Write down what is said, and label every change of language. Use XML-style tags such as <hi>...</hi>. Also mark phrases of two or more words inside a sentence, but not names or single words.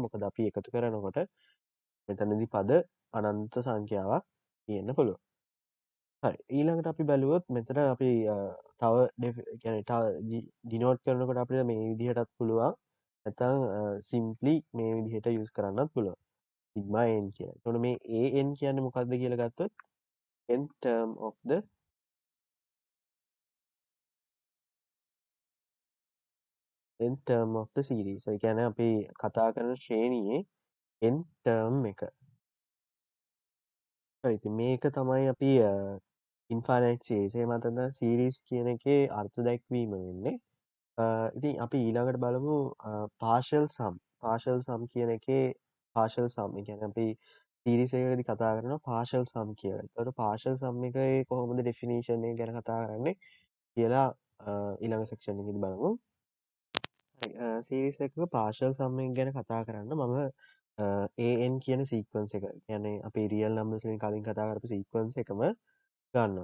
<si>මොකද අපි එකතු කරනකොට මෙතනදී පද අනන්ත සංඛ්‍යාවක් තියෙන්න පුළුවන්. හරි. ඊළඟට අපි බැලුවොත් මෙතන අපි තව කියන්නේ තව ඩිනෝට් කරනකොට අපිට මේ විදිහටත් පුළුවන්. නැත්නම් සිම්ප්ලි මේ විදිහට යූස් කරන්නත් පුළුවන්. සිග්මා n කියලා. එතකොට මේ an කියන්නේ මොකක්ද කියලා ගත්තොත්</si> <en>nth term of the nth term of the series.</en> <si>ඒ කියන්නේ අපි කතා කරන ශ්‍රේණියේ</si> <en>nth term</en> <si>එක. හරි. ඉතින් මේක තමයි අපි</si> <en>infinite series.</en> <si>එහෙම නැත්නම් සීරීස් කියන එකේ අර්ථ දැක්වීම වෙන්නේ. ඉතින් අපි ඊළඟට බලමු</si> <en>partial sum. partial sum</en> <si>කියන එකේ</si> <en>partial sum.</en> <si>ඒ කියන්නේ අපි සීරීස් එකකදී කතා කරනවා</si> <en>partial sum</en> <si>කියලා. ඒතකොට</si> <en>partial sum</en> <si>එකේ කොහොමද definition එක ගැන කතා කරන්නේ කියලා ඊළඟ section එකේදී බලමු. සීරීස් එකක</si> <en>partial sum</en> <si>එක ගැන කතා කරන්න මම an කියන sequence එක කියන්නේ අපේ</si> <en>real numbers</en> <si>වලින් කලින් කතා කරපු sequence එකම ගන්නවා.</si>